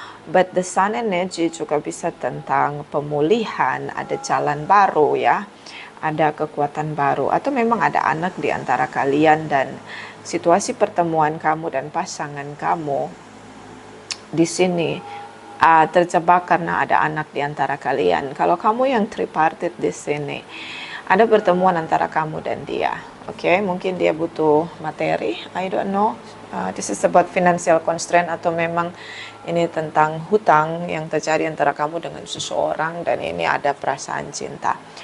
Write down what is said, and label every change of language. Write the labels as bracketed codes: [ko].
[en] But the sun energy [id] juga bisa tentang pemulihan, ada jalan baru ya, ada kekuatan baru, atau memang ada anak di antara kalian dan situasi pertemuan kamu dan pasangan kamu di sini terjebak karena ada anak di antara kalian. Kalau kamu yang tripartite di sini, ada pertemuan antara kamu dan dia. Oke, mungkin dia butuh materi, [en] I don't know. This is about financial constraint, [id] atau memang ini tentang hutang yang terjadi antara kamu dengan seseorang, dan ini ada perasaan cinta.